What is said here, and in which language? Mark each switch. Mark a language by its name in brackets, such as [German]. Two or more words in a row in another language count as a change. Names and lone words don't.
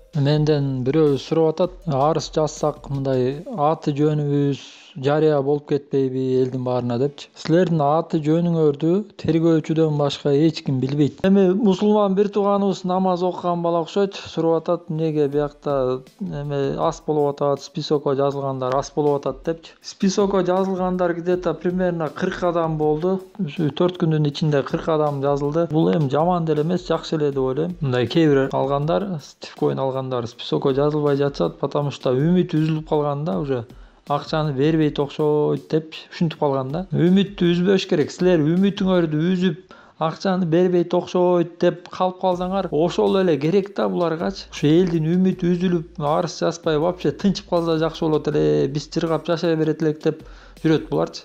[Kyrgyz] Менден бирөө сурап атат, арыз жазсак мындай аты жөнүбүз жарыя болуп кетпейби элдин баарына депчи. Силердин аты жөнүңөрдү тергөөчүдөн башка эч ким билбейт. Эми мусулман бир тууганыбыз намаз окуган бала окшойт, сурап атат, эмнеге биякта аз болуп атат, списокко жазылгандар аз болуп атат депчи. Списокко жазылгандар [Russian] где-то примерно [Kyrgyz] 40 адам болду. 4 күндүн ичинде 40 адам жазылды. Бул эми жаман деле эмес, жакшы эле деп ойлойм. Мындай кээ бир алгандар, Тифкоин алгандар списокко жазылбай жатышат, [Russian] потому что [Kyrgyz] үмүт үзүлүп калган да, уже акчаны бербейт окшойт деп ушинтип калган да. Үмүттү үзбөш керек. Силер үмүтүңөрдү үзүп акчаны бербейт окшойт деп калып калсаңар, ошол эле керек да буларгачы. Ушу элдин үмүтү үзүлүп, арыз жазбай вообще тынчып калса жакшы болот эле, биз чыргап жашай берет элек деп жүрөт буларчы.